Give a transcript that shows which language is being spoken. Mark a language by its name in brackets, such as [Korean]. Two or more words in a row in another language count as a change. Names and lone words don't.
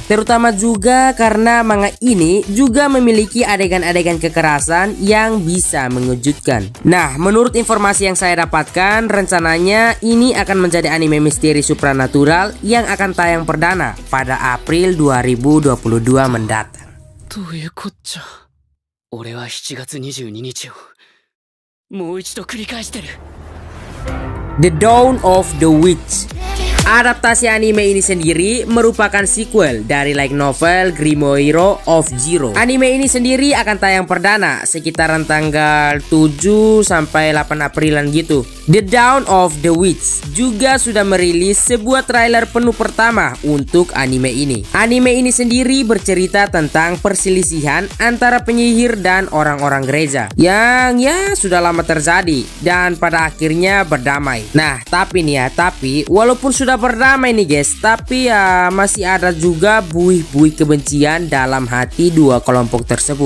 [Indonesian] Terutama juga karena manga ini juga memiliki adegan-adegan kekerasan yang bisa mengejutkan. Nah, menurut informasi yang saya dapatkan, rencananya ini akan menjadi anime misteri supranatural yang akan tayang perdana pada April 2022 mendatang. [Japanese] どういうこっちゃ俺は7月22日をもう一度繰り返してる [Indonesian] The Dawn of the Witch. Adaptasi anime ini sendiri merupakan sequel dari [English] light novel [Indonesian] Grimoire of Zero. Anime ini sendiri akan tayang perdana sekitaran tanggal 7 sampai 8 Aprilan gitu. The Dawn of the Witch juga sudah merilis sebuah trailer penuh pertama untuk anime ini. Anime ini sendiri bercerita tentang perselisihan antara penyihir dan orang-orang gereja yang sudah lama terjadi dan pada akhirnya berdamai. Nah, tapi walaupun sudah berdamai nih guys, tapi masih ada juga buih-buih kebencian dalam hati dua kelompok tersebut.